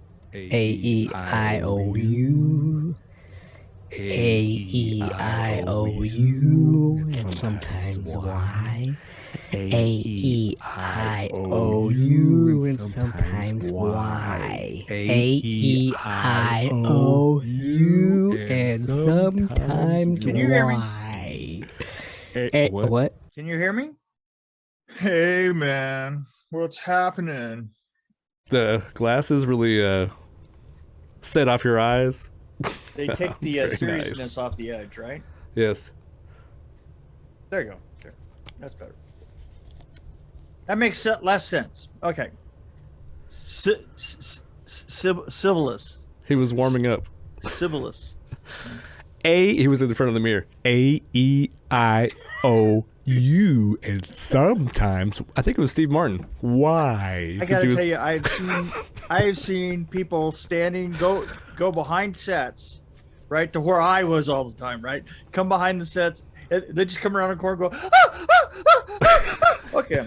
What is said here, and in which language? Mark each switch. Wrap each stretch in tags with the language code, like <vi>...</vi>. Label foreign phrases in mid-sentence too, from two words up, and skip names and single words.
<en>A-E-I-O-U, A-E-I-O-U, and sometimes Y. A-E-I-O-U, and sometimes Y. A-E-I-O-U, and sometimes Can you hear me? Y. What? Can you hear me? Hey, man. What's happening? The glasses really set off your eyes. They take the Very seriousness nice. off the edge, right? Yes. There you go. There. That's better. That makes less sense. Okay. Sibylus. He was warming up. Sibylus. He was in the front of the mirror. A-E-I-O-U, and sometimes, I think it was Steve Martin. Why? I gotta tell you, I've seen people standing, go behind sets, right, to where I was all the time, right? Come behind the sets, they just come around the corner and go, okay.</en>